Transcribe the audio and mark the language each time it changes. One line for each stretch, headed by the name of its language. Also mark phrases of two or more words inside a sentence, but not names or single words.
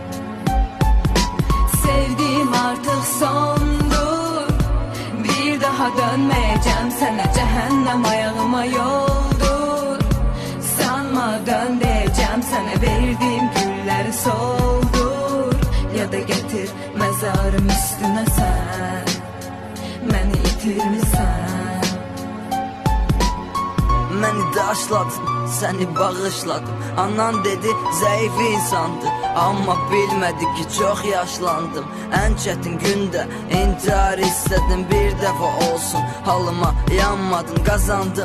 Turkish: Sevdiğim artık sondur, bir daha dönmeyeceğim sana, cehennem ayağıma yoldur. Sanma dön diyeceğim sana, verdiğim gülleri soldur. Ya da getir mezarım üstüne sen, beni itirmişsen.
Azerbaijani: Məni daşladın, səni bağışladım. Anan dedi zəif insandı, amma bilmədi ki çox yaşlandım. Ən çətin gündə intihar istədim, bir dəfə olsun halıma yanmadın, qazandım.